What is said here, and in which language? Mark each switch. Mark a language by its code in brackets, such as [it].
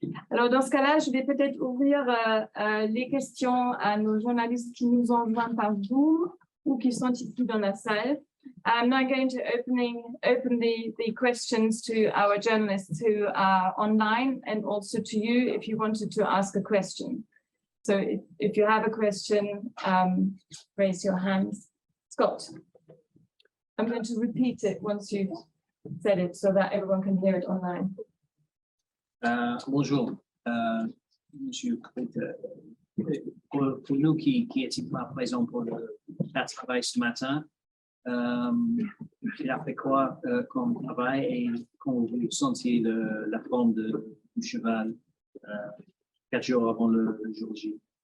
[fr] Alors, dans ce cas-là, je vais peut-être ouvrir les questions à nos journalistes qui nous ont joints par Zoom ou qui sont ici dans la salle. [en] I'm now going to open the questions to our journalists who are online and also to you if you wanted to ask a question. So if you have a question, raise your hands. Scott, I'm going to repeat it once you've said it so that everyone can hear it online. [fr] Bonjour, Monsieur KURITA. Pour nous qui étions pas présents pour le travail ce matin, il a fait quoi comme travail et quand vous sentiez la forme du cheval 4 jours avant le jour J?